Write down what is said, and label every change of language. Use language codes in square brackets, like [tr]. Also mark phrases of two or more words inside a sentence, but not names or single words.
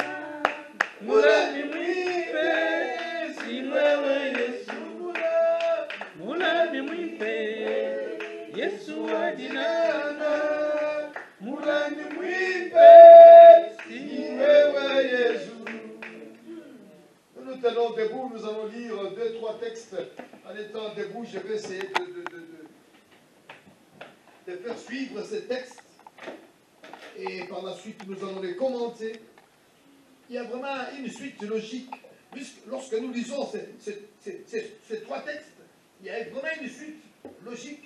[lu] Mulami mwipe, imwe wa Yesu. Mulami mwipe, Yesu wajinanga. Mulami mwipe, Wewe Yesu. [fr] Nous nous tenons debout, nous allons lire 2-3 textes. En étant debout, je vais essayer de faire suivre ces textes. Et par la suite, nous allons les commenter. Il y a vraiment une suite logique. Puisque lorsque nous lisons ces 3 textes, il y a vraiment une suite logique.